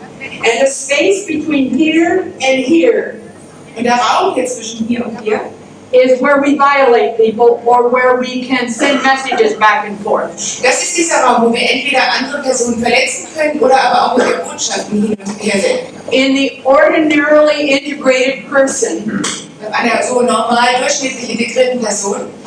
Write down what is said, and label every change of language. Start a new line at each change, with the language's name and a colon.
English: And the space between here and here
German: Und der Raum hier zwischen hier und hier
English: is where we violate people or where we can send messages back and forth.
German: Das ist dieser Raum, wo wir entweder andere Personen verletzen können oder aber auch, wo wir Botschaften hin und her senden.
English: In the ordinarily integrated person,
German: Bei einer so normal durchschnittlich integrierten Person